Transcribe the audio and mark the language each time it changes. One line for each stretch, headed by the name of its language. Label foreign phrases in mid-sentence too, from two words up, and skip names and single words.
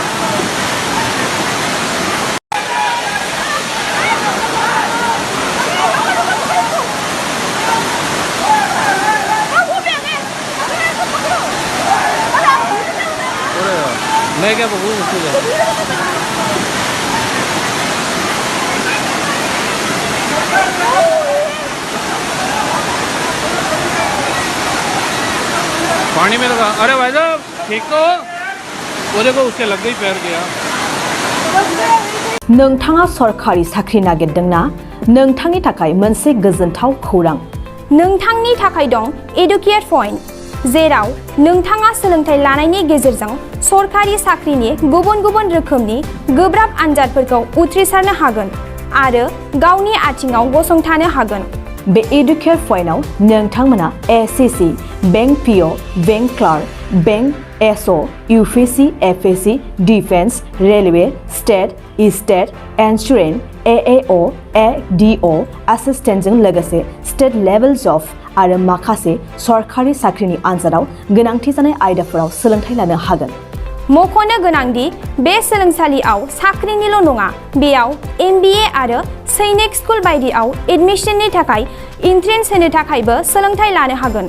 Hindi: मैं क्या बोलूं उसको पानी में लगा। अरे भाई साहब ठीक तो वो देखो उसके लग गई पैर गया।
Bodo: नोंथाङा सरकारि साख्रि नागिरदोंना? नोंथांनि थाखाय मोनसे गोजोनथाव खौरां। नोंथांनि थाखाय दं एडुकेट पॉइंट, जेराव नोंथाङा सोलोंथाइ लानायनि गेजेरजों सरकारि साख्रिनि गुबुन-गुबुन रोखोमनि गोब्राब आनजादफोरखौ उथ्रिसारनो हागोन आरो गावनि आथिङाव गसंथानो हागोन। बे एडुकेट पॉइन्टआव नोंथांमोना एसएससी,
English: bank PO, bank clerk, bank SO,
Bodo: यूपीएससी, एफएससी, डिफेंस, रेलवे,
English: state insurance,
Bodo: एएओ, एडीओ असिस्टेन्टजों लोगोसे
English: state level job
Bodo: आरो माखासे सरकारि साख्रिनि आनजादाव गोनांथि जानाय आयदाफोराव सोलोंथाइ लानो हागोन। मख'नो गोनांदि बे सोलोंसालियाव साख्रिनिल' नङा, बेयाव एमबिए आरो सैनिक स्कुल बायदियाव एडमिशननि थाखाय एन्ट्रेन्स होनो थाखायबो सोलोंथाइ लानो हागोन।